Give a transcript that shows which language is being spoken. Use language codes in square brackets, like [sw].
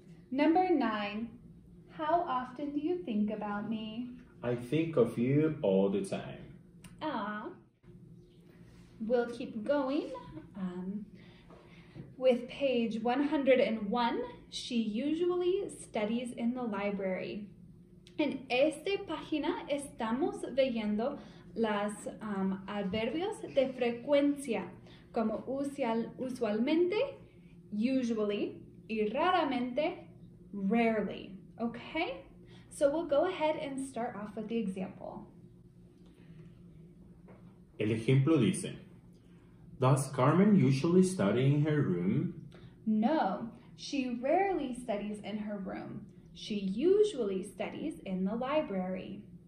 [en] Number 9. How often do you think about me? I think of you all the time. We'll keep going. With page 101, she usually studies in the library. [es] En esta página estamos viendo los adverbios de frecuencia, como usualmente, usually, y raramente, rarely. [en] Okay? So we'll go ahead and start off with the example. [es] El ejemplo dice, [en] Does Carmen usually study in her room? No, she rarely studies in her room. She usually studies in the library.